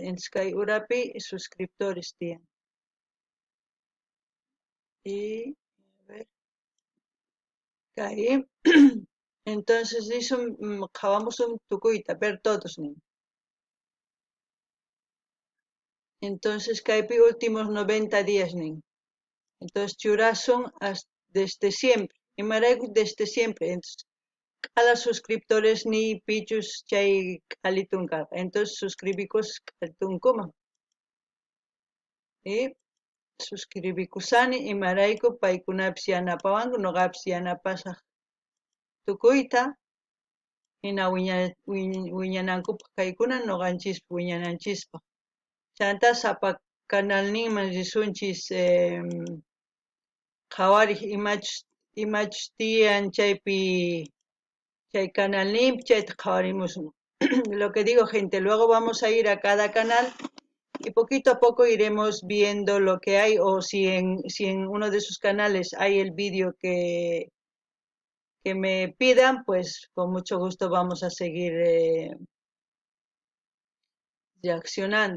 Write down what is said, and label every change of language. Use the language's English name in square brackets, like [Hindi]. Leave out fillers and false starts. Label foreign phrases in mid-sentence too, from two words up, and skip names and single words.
[Quechua] Entonces kay urapi suscriptores tiyan. Y [Spanish] a ver [Quechua] kay entonces risun qhawamusun tukuyta [Spanish] ver todos [Quechua] nin. Entonces kaypi [Spanish] últimos 90 días [Quechua] nin. Entonces churasun [Spanish] desde siempre. [Quechua] Imarayku [Spanish] desde siempre. [Quechua] Entonces [Spanish] cada suscriptores [Quechua] ni pichus chay qhalitunqa. Entonces suscribicus qhalitunkuman. Y suscribikusani imarayku paykunapis yanapawanku noqapis yanapasaq tukuyta hina wiñanankupaq kaykuna noqanchis wiñananchispa. Chanta sapa canalninman risunchis qhawariq imachus tiyan chaypi chay canalninpi chayta qhawarimusun. [Spanish] Lo que digo, gente, luego vamos a ir a cada canal y poquito a poco iremos viendo lo que hay, o si en uno de sus canales hay el vídeo que me pidan, pues con mucho gusto vamos a seguir reaccionando.